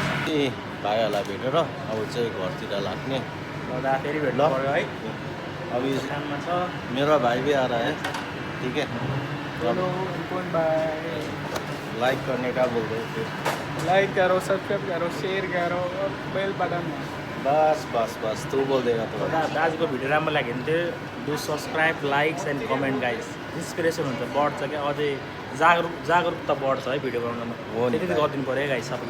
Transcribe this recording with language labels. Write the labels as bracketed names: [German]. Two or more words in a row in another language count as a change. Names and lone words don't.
[Nepali] पछि भाइहरूलाई भेटेर अब चाहिँ घरतिर लाग्ने दा फेरि भेट्नु पर्यो है अब काममा छ [Hindi] मेरा भाई भी आ रहा है ठीक है हेलो कौन भाई लाइक करने का बोल रहे थे लाइक करो सब्सक्राइब करो शेयर करो और बेल बटन बस बस बस तू बोल देगा तो [Nepali] दाजुको भिडियो राम्रो लाग्यो भने चाहिँ [English] do subscribe likes and comment guys [Nepali] इन्सपिरेसन हुन्छ बढ्छ क्या अझै जागरुकता बढ्छ है भिडियो बनाउनमा हो नि त्यति गरिदिनु पऱ्यो है गाइस सबैले